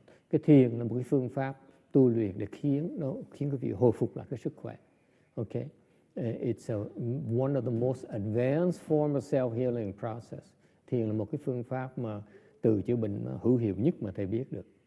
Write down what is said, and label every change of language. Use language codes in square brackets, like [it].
[vi] Cái thiền là một cái phương pháp tu luyện để khiến quý vị hồi phục lại cái sức khỏe. [en] Okay, it's one of the most advanced form of self-healing process. [vi] Thiền là một cái phương pháp mà từ chữa bệnh hữu hiệu nhất mà thầy biết được.